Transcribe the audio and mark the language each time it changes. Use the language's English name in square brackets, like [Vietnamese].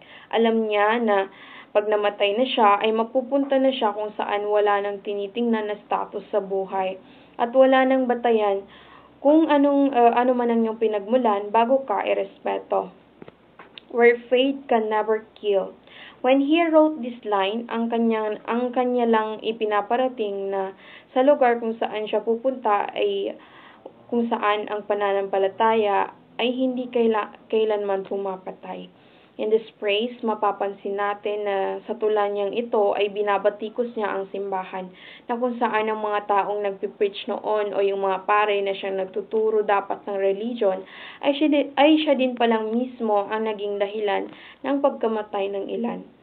[Filipino] Alam niya na pag namatay na siya ay mapupunta na siya kung saan wala nang tinitingnan na status sa buhay at wala nang batayan kung ano man ang iyong pinagmulan bago ka irespeto. [English] Where faith can never kill. When he wrote this line, [Filipino] ang kanya lang ipinaparating na sa lugar kung saan siya pupunta ay kung saan ang pananampalataya ay hindi kailanman pumapatay. [English] In this phrase, [Filipino] mapapansin natin na sa tula niyang ito ay binabatikos niya ang simbahan na kung saan ang mga taong nagpipreach noon o yung mga pare na siyang nagtuturo dapat ng religion ay siya din palang mismo ang naging dahilan ng pagkamatay ng ilan.